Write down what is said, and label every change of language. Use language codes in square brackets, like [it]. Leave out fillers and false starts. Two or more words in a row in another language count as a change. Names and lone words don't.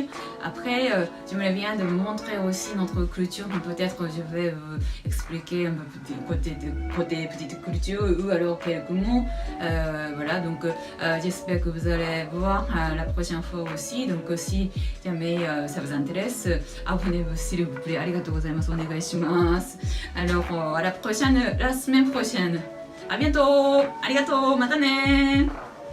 [fr] Après, j'aimerais bien de montrer aussi notre culture, peut-être je vais vous expliquer un peu côté petite culture ou alors quelques mots. Voilà, donc j'espère que vous allez voir la prochaine fois aussi. Donc si jamais ça vous intéresse, abonnez-vous s'il vous plaît. [ja] ありがとうございます、お願いします. [fr] Alors à la semaine prochaine. À bientôt! [ja] ありがとう！またね